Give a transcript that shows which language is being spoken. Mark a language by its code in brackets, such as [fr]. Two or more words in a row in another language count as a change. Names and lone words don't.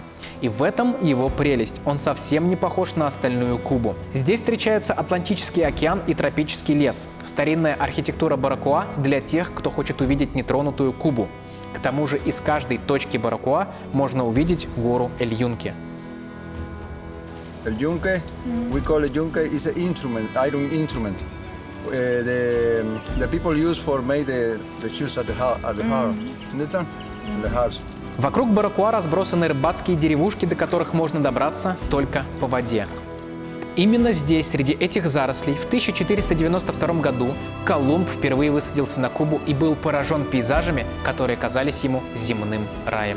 [ru] И в этом его прелесть. Он совсем не похож на остальную Кубу. Здесь встречаются Атлантический океан и тропический лес. Старинная архитектура Баракоа для тех, кто хочет увидеть нетронутую Кубу. К тому же из каждой точки Баракоа можно увидеть гору Эль-Юнке. [en] El yunque, we call it yunque, is an instrument, iron instrument. The people use for make the shoes at the heart. Understand? In the heart. [ru] Вокруг Баракоа разбросаны рыбацкие деревушки, до которых можно добраться только по воде. Именно здесь, среди этих зарослей, в 1492 году Колумб впервые высадился на Кубу и был поражен пейзажами, которые казались ему земным раем.